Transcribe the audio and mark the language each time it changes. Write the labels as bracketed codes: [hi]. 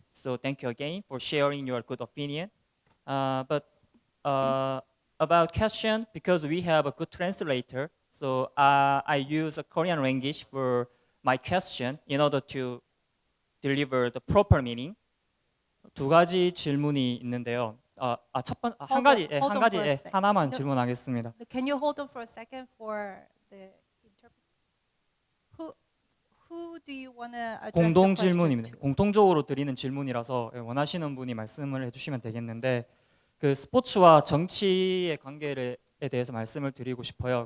[en] So thank you again for sharing your good opinion. But about question, because we have a good translator, so I use a Korean language for my question in order to deliver the proper meaning. [ko] 두 가지 질문이 있는데요. 한 가지 하나만 질문하겠습니다. [en] Can you hold on for a second for the interpreter? Who do you want to address [ko] 공동 [en] the question [ko] 질문입니다. [en] to? [ko] 공통적으로 드리는 질문이라서 원하시는 분이 말씀을 해주시면 되겠는데 그 스포츠와 정치의 관계에 대해서 말씀을 드리고 싶어요.